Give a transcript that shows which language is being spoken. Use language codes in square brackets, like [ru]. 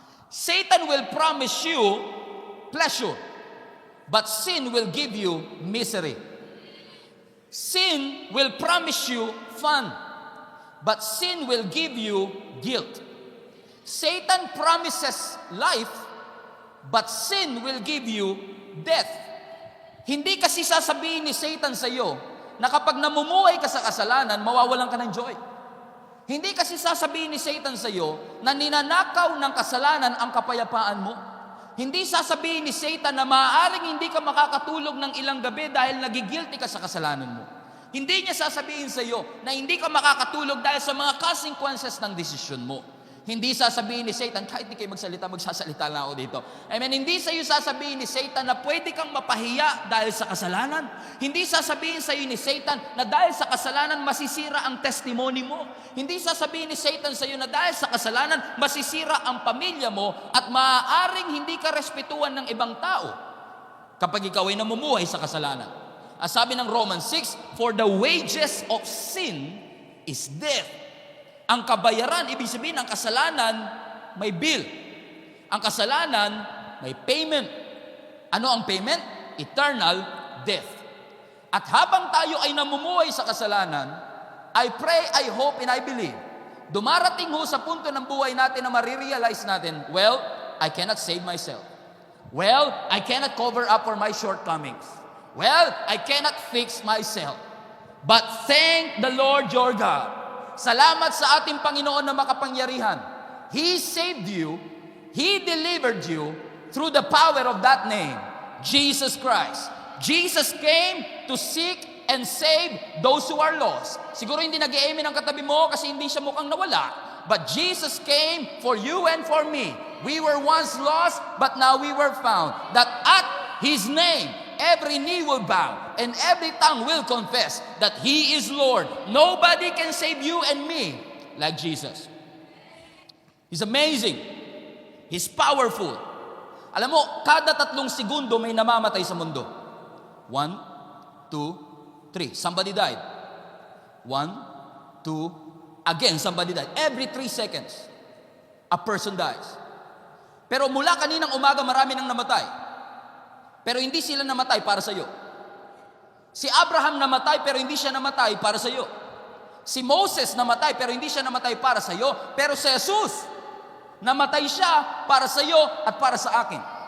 [en] Satan will promise you pleasure, but sin will give you misery. Sin will promise you fun, but sin will give you guilt. Satan promises life, but sin will give you death. [tl] Hindi kasi sasabihin ni Satan sa iyo na kapag namumuhay ka sa kasalanan, mawawalan ka ng joy. Hindi kasi sasabihin ni Satan sa iyo na ninanakaw ng kasalanan ang kapayapaan mo. Hindi sasabihin ni Satan na maaaring hindi ka makakatulog ng ilang gabi dahil nagigilty ka sa kasalanan mo. Hindi niya sasabihin sa iyo na hindi ka makakatulog dahil sa mga consequences ng desisyon mo. Hindi sasabihin ni Satan, kahit di kayo magsasalita lang ako dito. Amen. Hindi sa iyo sasabihin ni Satan na pwede kang mapahiya dahil sa kasalanan. Hindi sasabihin sa iyo ni Satan na dahil sa kasalanan masisira ang testimony mo. Hindi sasabihin ni Satan sa iyo na dahil sa kasalanan masisira ang pamilya mo at maaaring hindi ka respetuhan ng ibang tao kapag ikaw ay namumuhay sa kasalanan. Ang sabi ng Romans 6, [en] for the wages of sin is death. [tl] Ang kabayaran, ibig sabihin, ang kasalanan, may bill. Ang kasalanan, may payment. Ano ang payment? Eternal death. At habang tayo ay namumuhay sa kasalanan, [en] I pray, I hope, and I believe, [tl] dumarating ho sa punto ng buhay natin na marirealize natin, [en] well, I cannot save myself. Well, I cannot cover up for my shortcomings. Well, I cannot fix myself. But thank the Lord your God. [tl] Salamat sa ating Panginoon na makapangyarihan. [en] He saved you, He delivered you through the power of that name, Jesus Christ. Jesus came to seek and save those who are lost. [tl] Siguro hindi nag-i-amen ang katabi mo kasi hindi siya mukhang nawala. [en] But Jesus came for you and for me. We were once lost, but now we were found. That at His name, every knee will bow and every tongue will confess that He is Lord. Nobody can save you and me like Jesus. He's amazing. He's powerful. [tl] Alam mo, kada 3 segundo may namamatay sa mundo. [en] 1, 2, 3. Somebody died. 1, 2, again somebody died. Every 3 seconds, a person dies. [tl] Pero mula kaninang umaga marami nang namatay. Pero hindi sila namatay para sa iyo. Si Abraham namatay pero hindi siya namatay para sa iyo. Si Moses namatay pero hindi siya namatay para sa iyo. Pero si Jesus, namatay siya para sa iyo at para sa akin.